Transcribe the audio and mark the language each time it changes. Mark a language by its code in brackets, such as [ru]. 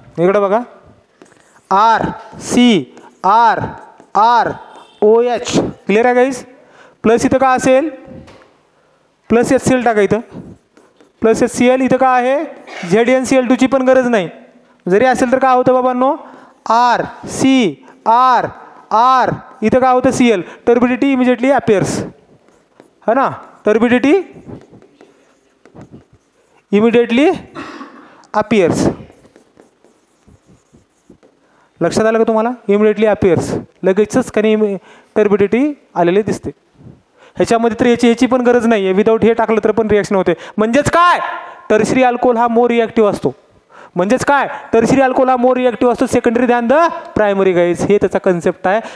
[mr] इकडं बघा, RCR OH. Clear आहे गाईस. प्लस इथं का असेल, प्लस HCl टाका इथं, प्लस HCl. इथं का आहे ZnCl2 ची पण गरज नाही. जरी असेल तर काय होतं बाबांनो, R C R R इथं काय होतं Cl. [en] turbidity immediately appears, [hi] है ना, [en] Turbidity immediately appears. [mr] लक्षात आलं का तुम्हाला, [en] immediately appears, [mr] लगेचच काही टर्बिडिटी आलेली दिसते. ह्याच्यामध्ये तर याची पण गरज नाही आहे, विदाऊट हे टाकलं तर पण रिॲक्शन होते. म्हणजेच काय, टर्शरी अल्कोहोल हा मोर रिॲक्टिव्ह असतो. म्हणजेच काय, टर्शरी अल्कोहोल हा मोर रिॲक्टिव्ह असतो [en] secondary than the primary [mr] guys. हे त्याचा कन्सेप्ट आहे.